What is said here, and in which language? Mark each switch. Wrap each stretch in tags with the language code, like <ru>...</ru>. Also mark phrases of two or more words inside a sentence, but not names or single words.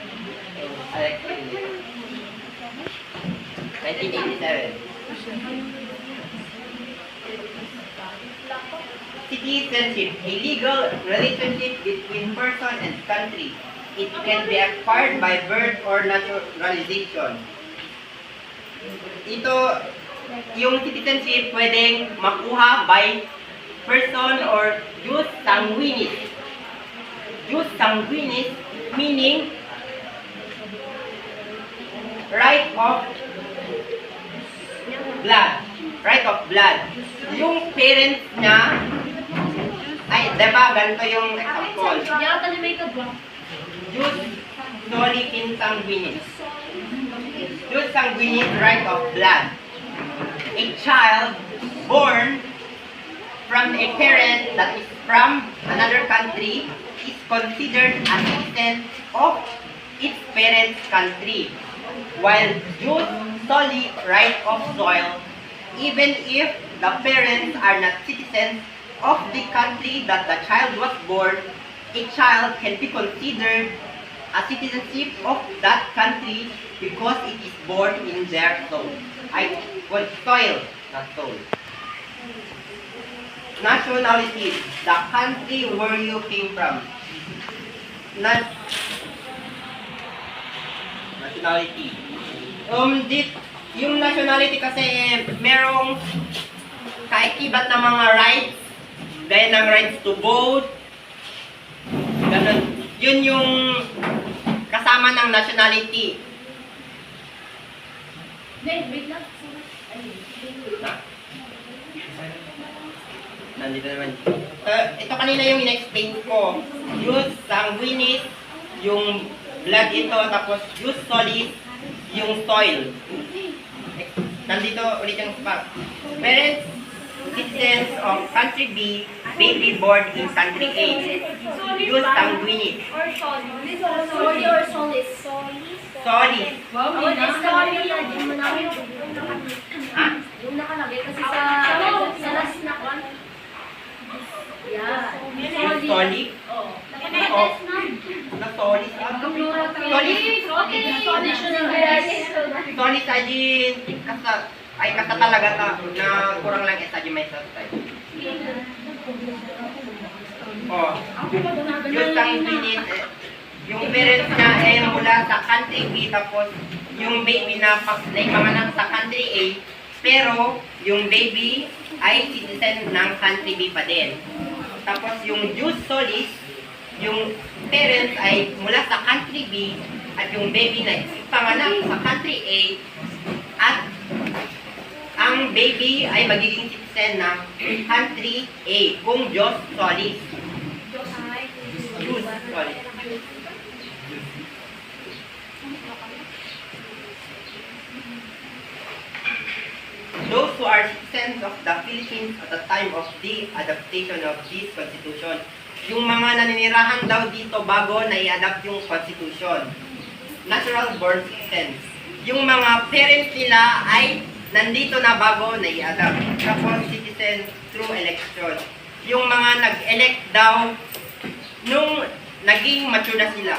<en>1987. Citizenship, a legal relationship between person and country. It can be acquired by birth or naturalization.</en> <tl>Ito, yung citizenship pwedeng makuha</tl> <en>by person or</en> <la>jus sanguinis. Jus sanguinis</la> <en>meaning right of blood. Right of blood.</en> <tl>Yung parents niya, diba, ganito yung example.</tl> <la>Jus soli sanguinis. Jus sanguinis,</la> <en>right of blood. A child born from a parent that is from another country is considered a citizen of its parent's country, while</en> <la>jus soli,</la> <en>right of soil, even if the parents are not citizens of the country that the child was born, a child can be considered a citizenship of that country because it is born in their soul. Soil, not soul. Nationality, the country where you came from. Nationality.</en> <tl>Yung nationality kasi merong kaikibat na mga rights, gaya ng</tl> <en>rights to vote,</en> <tl>ganun. Yun yung kasama ng nationality. Wait lang. Nandito naman. Ito kanina yung in-explain ko.</tl> <la>Jus sanguinis,</la> <tl>yung blood ito, tapos</tl> <la>jus solis,</la> <tl>yung soil. Nandito ulit yung spot.</tl> <en>Parents, citizens of country B, baby born in country A.</en> <la>Jus sanguinis. Or solis. Soli or solis. Solis.</la> <tl>Ha? Yung nakalagay kasi sa last na one.</tl> <en>Yeah.</en> <tl>Yung solis? Oo. Na solis? Solis ay kasa talaga na kurang lang isa may subtype. Oh. Yung sanguinis, yung parents niya ay mula sa country B, tapos yung baby na naipanganak sa country A, pero yung baby ay citizen ng country B pa din. Tapos yung</tl> <la>jus solis,</la> <tl>yung parents ay mula sa country B, at yung baby na ipanganak sa country A, at ang baby ay magiging citizen ng country A kung</tl> <la>jus solis.</la> <tl>Jus solis.</tl> <en>Those who are citizens of the Philippines at the time of the adaptation of this Constitution.</en> <tl>Yung mga naninirahan daw dito bago na i-adapt yung Constitution.</tl> <en>Natural born citizens.</en> <tl>Yung mga parents nila ay nandito na bago na i-adapt. Tapos</tl> <en>citizens through election.</en> <tl>Yung mga nag-elect daw nung naging mature na sila.</tl>